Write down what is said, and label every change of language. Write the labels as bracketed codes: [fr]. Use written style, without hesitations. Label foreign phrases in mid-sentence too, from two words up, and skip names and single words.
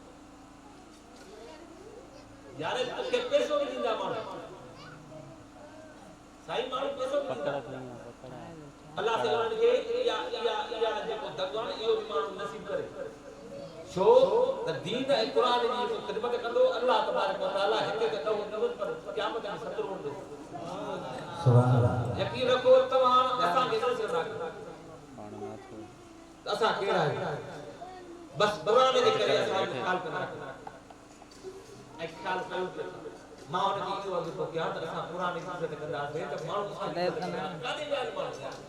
[sd] यार तोखे पैसो भी दींदा माण्हू साईं माण्हू पैसो पकड़ अल्लाह से उन्हनि खे या जेको दर्जो आहे इहो भी माण्हू नसीब करे छो त दीन ऐं क़ुरान जी जेको ख़िदमत कंदो [ar] الله تبارك وتعالى [sd] हिते त ॾह नवनि पर क़यामत में 70 हूंदो [ar] سبحان الله [sd] यकीन रखो तव्हां असां खे न सदा असां कहिड़ा आहियूं बस क़ुरान जे करे असां ख़्याल कंदा ऐं ख़्याल कयो मां उन खे इहो अॻितो कयां त असां क़ुरान जी इज़त कंदासीं त माण्हू काॾे विया माण्हू